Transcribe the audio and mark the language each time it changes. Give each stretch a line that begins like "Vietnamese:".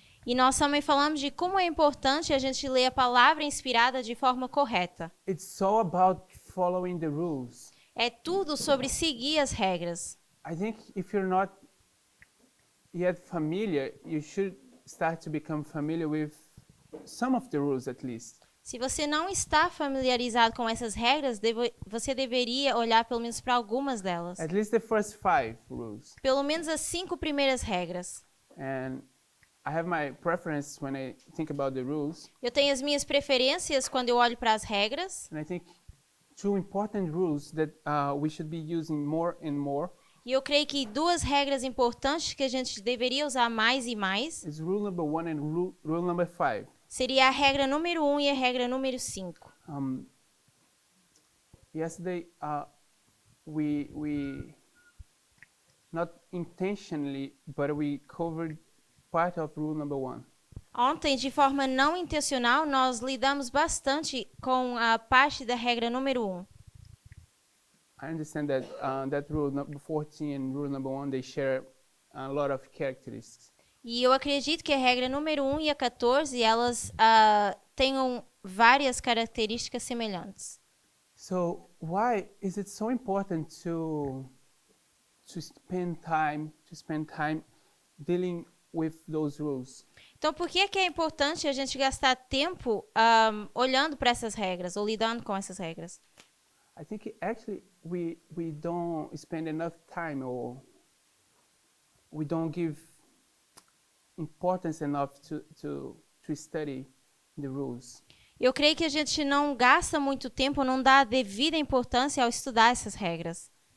Portuguese: E nós também falamos de como é importante a gente ler a palavra inspirada de forma correta.
English: It's all about following the rules.
Portuguese: É tudo sobre seguir as regras.
English: I think if you're not yet familiar, you should start to become familiar with some of the rules at least.
Portuguese: Se você não está familiarizado com essas regras, você deveria olhar pelo menos para algumas delas.
English: At least the first 5 rules.
Portuguese: Pelo menos as 5 primeiras regras.
English: And I have my preference when I think about the rules.
Portuguese: Eu tenho as minhas preferências quando eu olho para as regras.
English: And I think 2 important rules that we should be using more and more
Portuguese: E eu creio que 2 regras importantes que a gente deveria usar mais e mais
English: is rule number 1 and rule number 5.
Portuguese: seria a regra número 1 e a regra número 5.
English: Yesterday, we not intentionally, but we covered part of rule number 1.
Portuguese: Ontem, de forma não intencional, nós lidamos bastante com a parte da regra número 1.
English: I understand that that rule number 14 and rule number 1, they share a lot of characteristics.
Portuguese: E eu acredito que a regra número 1 e a 14, elas tenham várias características semelhantes.
English: So why is it so important to spend time dealing with those rules?
Portuguese: Então, por que é importante a gente gastar tempo olhando para essas regras ou lidando com essas regras?
English: I think actually we don't spend enough time, or we don't give importance enough to study the rules.
Portuguese: Eu creio que a gente não gasta muito tempo, não dá a devida importância ao estudar essas regras.